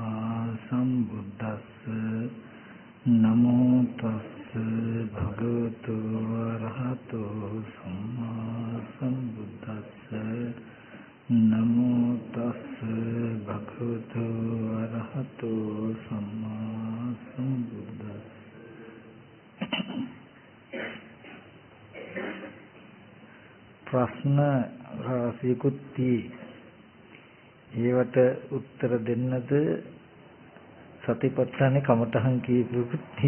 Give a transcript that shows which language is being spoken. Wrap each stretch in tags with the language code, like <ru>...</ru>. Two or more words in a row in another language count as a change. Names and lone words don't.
<pi>सम्बुद्दस्स नमो तस्स भगवतो अरहतो सम्मा सम्बुद्दस्स नमो तस्स भगवतो अरहतो सम्मा सम्बुद्दस्स</pi> <si>ප්‍රශ්න රාශියකුත් ඒවට උත්තර දෙන්නද සතිපට්ඨානේ කමඨහන් කීපෙකුත්</si>